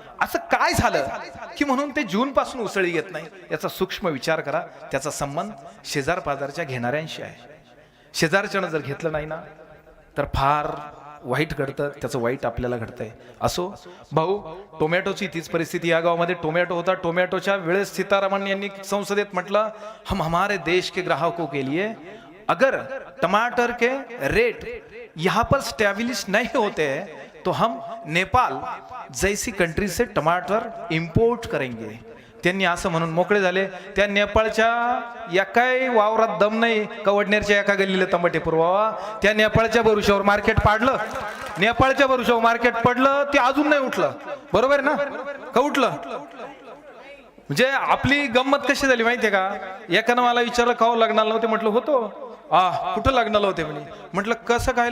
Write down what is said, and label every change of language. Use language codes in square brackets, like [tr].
[mr] असं काय झालं की म्हणून ते जून पासून उसळी घेत नाही? याचा सूक्ष्म विचार करा. त्याचा संबंध शेजार पाजारच्या घेणाऱ्यांशी आहे. शेजारच्यानं जर घेतलं नाही ना तर फार वाईट घडतं, त्याचं वाईट आपल्याला घडतंय. असो भाऊ, टोमॅटोची तीच परिस्थिती या गावामध्ये. टोमॅटो होता, टोमॅटोच्या वेळेस सीतारामन यांनी संसदेत म्हटलं, [hi] हम हमारे देश के ग्राहकों के लिए अगर टमाटर के रेट यहाँ पर स्टैब्लिश नहीं होते हैं तो हम नेपाल जैसी कंट्री से टमाटर इंपोर्ट करेंगे. [mr] त्यांनी असं म्हणून मोकळे झाले. त्या नेपाळच्या एकाही वावरात दम नाही कवडनेरच्या एका गल्लीला टमाटे पुरवावा. त्या नेपाळच्या भरुशावर मार्केट पाडलं, नेपाळच्या भरुशावर मार्केट पडलं, ते अजून नाही उठलं. बरोबर ना? का उठलं? म्हणजे आपली गंमत कशी झाली माहितीये का? एकानं मला विचारलं का लग्नाला नव्हते? म्हटलं होतो. कुठं लग्नाला होते म्हणे? म्हटलं कसं काय?